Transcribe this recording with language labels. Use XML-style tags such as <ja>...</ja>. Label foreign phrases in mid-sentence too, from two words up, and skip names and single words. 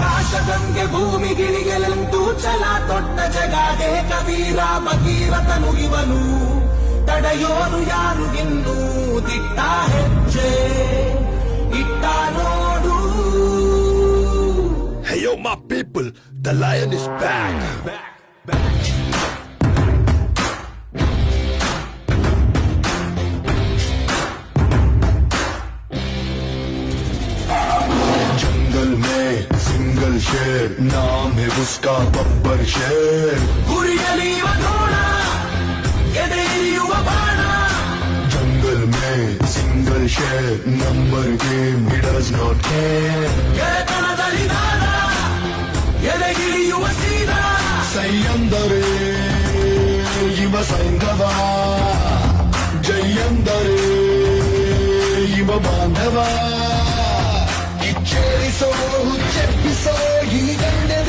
<kn>ಆಕಾಶಗಂಗೆ ಭೂಮಿಗಿಳಿಯಲೆಂದು ಛಲ ತೊಟ್ಟ ಜಗಾಗೆ ಕವೀರ ಭಗೀರಥನು ಇವನು ತಡೆಯೋನು ಯಾರು ಇನ್ನು ದಿಟ್ಟ ಹೆಜ್ಜೆ ಇಟ್ಟ ನೋಡು.</kn> <en>Hey yo my people, the lion is back.</en> <hi>जंगल में सिंगल शेर, नाम है उसका बब्बर शेर.</hi> <kn>ಗುರಿಯಲಿಯುವ ದ್ರೋಣ ಎದೆಯಿರಿಯುವ ಬಾಣ.</kn> <hi>जंगल में सिंगल शेर,</hi> <en>number game he does not care.</en> <kn>ಗೆಳೆತನದಲ್ಲಿ ದಾರ ಎದೆಗಿಳಿಯುವ ಸೀದ. ಸೈಯಂದರೆ ಇವ ಸೈಂಧವ, ಜೈಯಂದರೆ ಇವ ಬಾಂಧವ. ಕಿಚ್ಚೇರಿಸೋ ಹುಚ್ಚೆಪ್ಪಿಸೋ ಈ ಗಂಡ</kn>